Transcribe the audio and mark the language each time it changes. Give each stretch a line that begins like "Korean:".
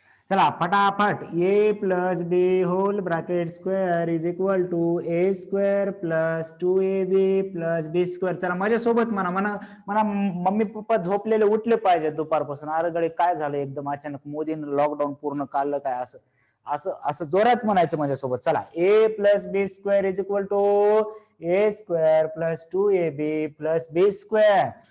Marathi: चला फटाफट
English: A plus B whole bracket square is equal to A square plus 2ab plus B square.
Marathi: चला माझ्यासोबत म्हणा म्हणा म्हणा मम्मी पप्पा झोपलेले उठले पाहिजे दुपारपासून. अरे गडे काय झालं एकदम अचानक मोदींनी लॉकडाऊन पूर्ण काढलं काय असं असं असं जोरात म्हणायचं माझ्यासोबत. चला
English: A plus B square is equal to A square plus 2ab plus B square.